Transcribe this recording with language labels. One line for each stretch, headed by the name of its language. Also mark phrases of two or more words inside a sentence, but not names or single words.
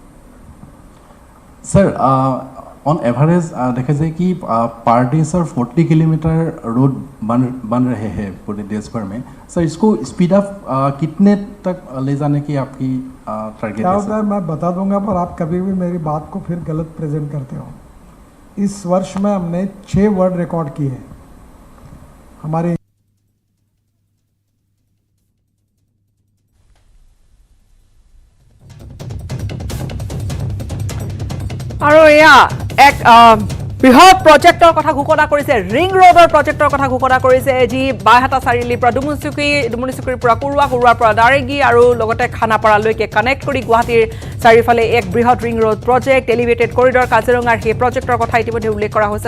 Hindi: सर
English: on average
Hindi: देखा जाए कि
English: per day
Hindi: सर 40 किलोमीटर रोड बन रहे हैं पूरे देश भर में। सर इसको
English: speed up
Hindi: कितने तक ले जाने की आपकी टारगेट है? क्या होता है मैं बता दूंगा, पर आप कभी भी मेरी बात को फिर गलत प्रेजेंट करते हो। इस वर्ष में हमने 6
English: world record
Hindi: किए हैं हमारे।
Assamese: আৰু এয়া এক বৃহৎ প্ৰজেক্টৰ কথা ঘোষণা কৰিছে, ৰিং ৰোডৰ প্ৰজেক্টৰ কথা ঘোষণা কৰিছে, যি বাইহাটা চাৰিআলিৰ পৰা ডুমুনিচুকিৰ পৰা কুৰুৱাৰ পৰা দাৰেগী আৰু লগতে খানাপাৰালৈকে কানেক্ট কৰি গুৱাহাটীৰ চাৰিওফালে এক বৃহৎ
English: ring road project, elevated corridor
Assamese: কাজিৰঙাৰ সেই প্ৰজেক্টৰ কথা ইতিমধ্যে উল্লেখ কৰা হৈছে।